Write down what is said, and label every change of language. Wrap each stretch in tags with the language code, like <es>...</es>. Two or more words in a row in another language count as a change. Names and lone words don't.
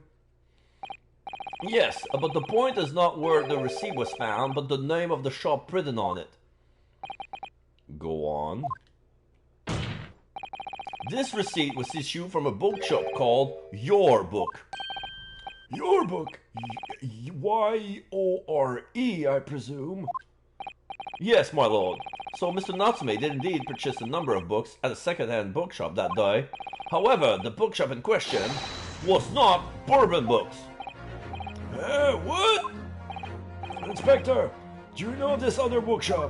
<en>Yes, but the point is not where the receipt was found, but the name of the shop printed on it. Go on. This receipt was issued from a bookshop called Your Book. Your Book? Y-O-R-E, I presume. Yes, my lord. So Mr. Natsume did indeed purchase a number of books at a second-hand bookshop that day. However, the bookshop in question was not Bourbon Books. What? Inspector, Do you know this other bookshop?</en>